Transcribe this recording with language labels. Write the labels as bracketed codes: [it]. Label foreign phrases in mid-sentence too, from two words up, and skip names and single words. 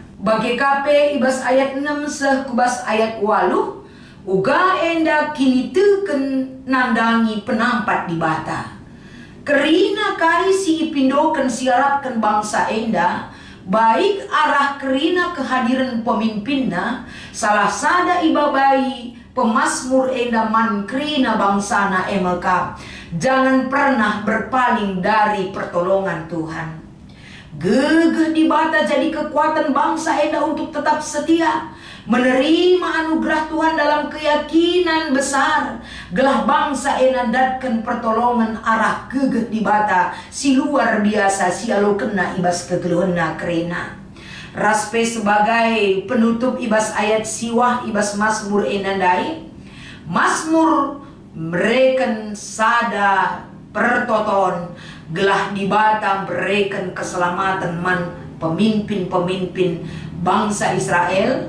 [btx] Bagi KP ibas ayat 6 sekubas ayat 8 uga enda kini teken nandangi penampat di bata. Kerina kai si ipindokan siarapkan bangsa enda, baik arah kerina kehadiran pemimpinna, salah sada ibabai pemasmur enda man kerina bangsana emeka. [id] Jangan pernah berpaling dari pertolongan Tuhan. [btx] Gegeh dibata [id] jadi kekuatan bangsa enda untuk tetap setia menerima anugerah Tuhan dalam keyakinan besar. [btx] Gelah bangsa ena datkan pertolongan arah gegeh dibata si [id] luar biasa [btx] si alo kena ibas kegeluhna kerena. Raspe [id] sebagai penutup [btx] ibas ayat siwah ibas Mazmur enandai. Mazmur mereken sada pertoton gelah dibata mereken keselamatan man pemimpin-pemimpin bangsa Israel.